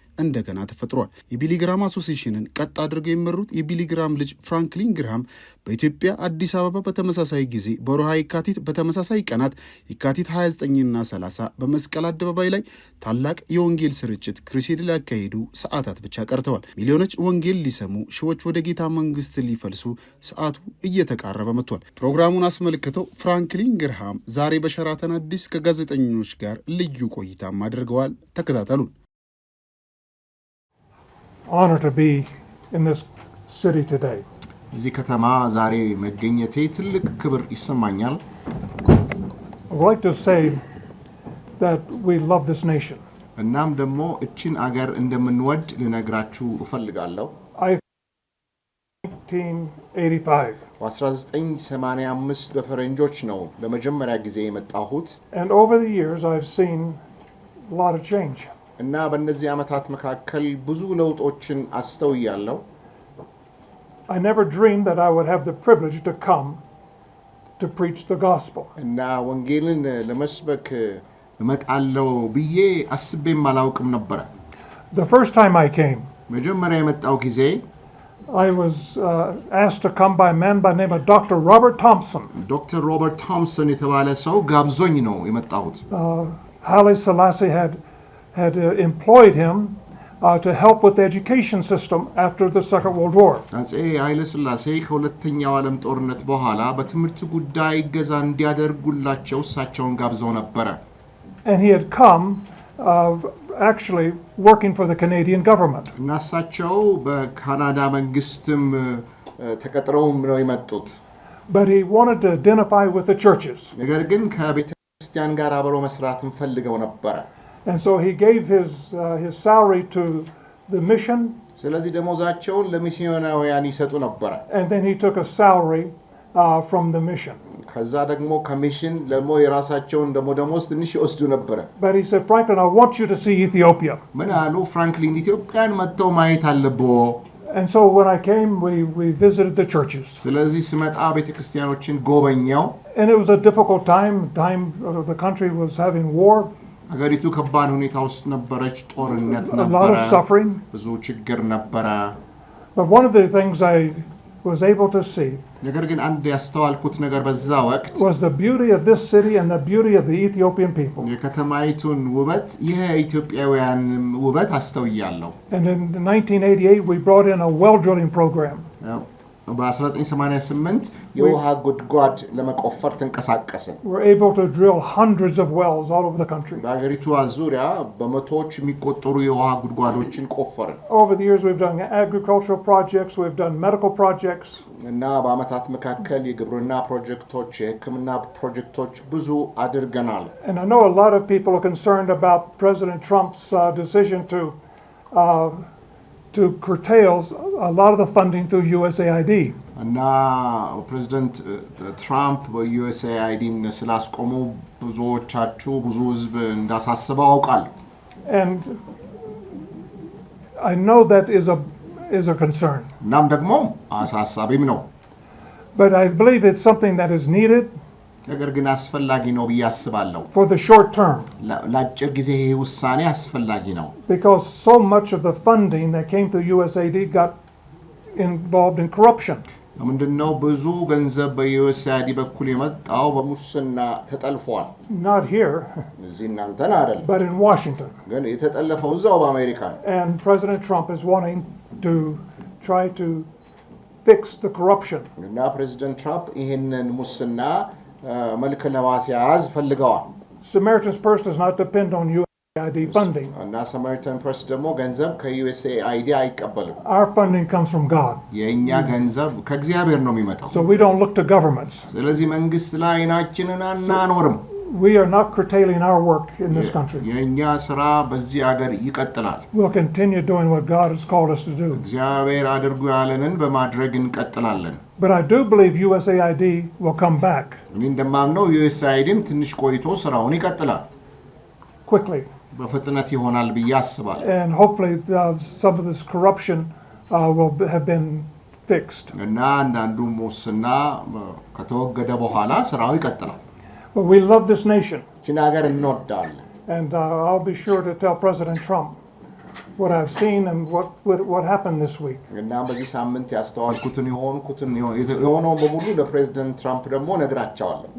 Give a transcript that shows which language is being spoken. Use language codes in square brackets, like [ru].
[am] እንደገና ተፈጥሯል። የቢሊ ግራም አሶሲዬሽንን ቀጥ አድርገው የመሩት የቢሊ ግራም ልጅ ፍራንክሊን ግራም በኢትዮጵያ አዲስ አበባ በተመሳሳይ ጊዜ በወርሃ የካቲት በተመሳሳይ ቀናት የካቲት 29ና 30 በመስቀል አደባባይ ላይ ታላቅ የወንጌል ስርጭት ክሩሴድ ሊያካሂዱ ሰዓታት ብቻ ቀርተዋል። ሚሊዮኖች ወንጌል ሊሰሙ፣ ሺዎች ወደ ጌታ መንግስት ሊፈልሱ ሰዓቱ እየተቃረበ መጥቷል። ፕሮግራሙን አስመልክተው ፍራንክሊን ግራም ዛሬ በሸራተን አዲስ ከጋዜጠኞች ጋር ልዩ ቆይታም አድርገዋል። ተከታተሉን። [en] Honor to be in this city today. [am] እዚህ ከተማ ዛሬ መገኘቴ ትልቅ ክብር ይሰማኛል። [en] I would like to say that we love this nation. [am] እናም ደግሞ እቺን አገር እንደምንወድ ልነግራችሁ እፈልጋለሁ። [en] 1985. [am] በ1985 በፈረንጆች ነው ለመጀመሪያ ጊዜ የመጣሁት። [en] And over the years I've seen a lot of change. [am] እና በእነዚህ ዓመታት መካከል ብዙ ለውጦችን አስተውያለሁ። [en] I never dreamed that I would have the privilege to come to preach the gospel. [am] እና ወንጌልን ለመስበክ እመጣለሁ ብዬ አስቤም አላውቅም ነበር። [en] The first time I came, [am] መጀመሪያ የመጣው ጊዜ [en] I was asked to come by a man by the name of Dr. Robert Thompson. [am] ዶክተር ሮበርት ቶምሰን የተባለ ሰው ጋብዞኝ ነው የመጣሁት። [en] Haile Selassie had employed him to help with the education system after the Second World War. [am] አፄ ኃይለ ሥላሴ ከሁለተኛው ዓለም ጦርነት በኋላ በትምህርት ጉዳይ ገዛ እንዲያደርጉላቸው እሳቸውን ጋብዘው ነበር. [en] And he had come actually working for the Canadian government. [am] እና እሳቸው በካናዳ መንግስትም ተቀጥረውም ነው የመጡት. [en] But he wanted to identify with the churches. [am] ነገር ግን ከቤተ ክርስቲያን ጋር አብረው መስራትም ፈልገው ነበር. [en] And so he gave his salary to the mission. [am] ስለዚህ ደሞዛቸውን ለሚስዮናውያን ይሰጡ ነበር. [en] And then he took a salary from the mission. [am] ከዛ ደግሞ ከሚሽን ለሞ የራሳቸውን ደሞዝ ትንሽ ይወስዱ ነበር. [en] But he said, Franklin, I want you to see Ethiopia. [am] ምን አሉ? ፍራንክሊን ኢትዮጵያን መጥተው ማየት አለብዎ. [en] And so when I came, we visited the churches. [am] ስለዚህ ስመጣ ቤተክርስቲያኖችን ጎበኛው. [en] And it was a difficult time. The country was having war. [am] አገሪቱ ከባድ ሁኔታ ውስጥ ነበረች። ጦርነት [en] A lot [am] ነበረ. [en] of suffering. [am] ብዙ ችግር ነበረ. [en] But one of the things I was able to see [am] ነገር ግን አንድ ያስተዋልኩት ነገር በዛ ወቅት [en] was the beauty of this city and the beauty of the Ethiopian people. [am] የከተማይቱን ውበት የኢትዮጵያውያን ውበት አስተውያለሁ. [en] And in 1988 we brought in a well drilling program. [am] በ1988 የውሃ ጉድጓድ ለመቆፈር ተንቀሳቀስን. [en] We're able to drill hundreds of wells all over the country. [am] በአገሪቱ ዙሪያ በመቶዎች የሚቆጠሩ የውሃ ጉድጓዶችን ቆፈርን. [en] Over the years we've done agricultural projects, we've done medical projects. [am] እና በአመታት መካከል የግብርና ፕሮጀክቶች፣ የሕክምና ፕሮጀክቶች ብዙ አድርገናል. [en] And I know a lot of people are concerned about President Trump's decision to curtail a lot of the funding through USAID. [am] እና ፕሬዚደንት ትራምፕ በዩኤስኤአይዲን ስላስቆሙ ብዙዎቻችሁ ብዙ ህዝብ እንዳሳስበው አውቃለሁ. [en] And I know that is a concern. [am] እናም ደግሞ አሳሳቢም ነው. [en] But I believe it's something that is needed. [am] ነገር ግን አስፈላጊ ነው ብዬ አስባለሁ. [en] For the short term. [am] ለአጭር ጊዜ ይሄ ውሳኔ አስፈላጊ ነው. [en] Because so much of the funding that came through USAID got involved in corruption. [am] ምንድነው ብዙ ገንዘብ በዩኤስኤአይዲ በኩል የመጣው በሙስና ተጠልፏል. [en] Not here. [am] እዚህ እናንተን አይደለም. [en] But in Washington. [am] ግን የተጠለፈው እዛው በአሜሪካ ነው. [en] And President Trump is wanting to try to fix the corruption. [am] እና ፕሬዚደንት ትራምፕ ይሄንን ሙስና መልክ ለማስያዝ ፈልገዋል. [en] Samaritan's Purse does not depend on USAID funding. [am] እና ሳማሪታን ፐርስ ደግሞ ገንዘብ ከዩኤስኤአይዲ አይቀበልም. [en] Our funding comes from God. [am] የኛ ገንዘብ ከእግዚአብሔር ነው የሚመጣው. [en] So we don't look to governments. [am] ስለዚህ መንግስት ላይ አይናችንን አናኖርም. [en] We are not curtailing our work in this country. [am] የኛ ስራ በዚህ ሀገር ይቀጥላል. [en] We'll continue doing what God has called us to do. [am] እግዚአብሔር አድርጉ ያለንን በማድረግ እንቀጥላለን. [en] But I do believe USAID will come back [am] እኔ እንደማምነው ዩኤስኤአይዲም ትንሽ ቆይቶ ስራውን ይቀጥላል. [en] quickly. [am] በፍጥነት ይሆናል ብዬ አስባለሁ. [en] And hopefully some of this corruption will have been fixed. [am] እና አንዳንዱ ሙስና ከተወገደ በኋላ ስራው ይቀጥላል. [en] But we love this nation. [am] ይህችን ሀገር እንወዳለን. [en] And I'll be sure to tell President Trump what I've seen and what happened this week. [am] እና በዚህ ሳምንት ያስተዋልኩትን የሆነውን በሙሉ ለፕሬዚደንት ትራምፕ ደግሞ ነግራቸዋለሁ.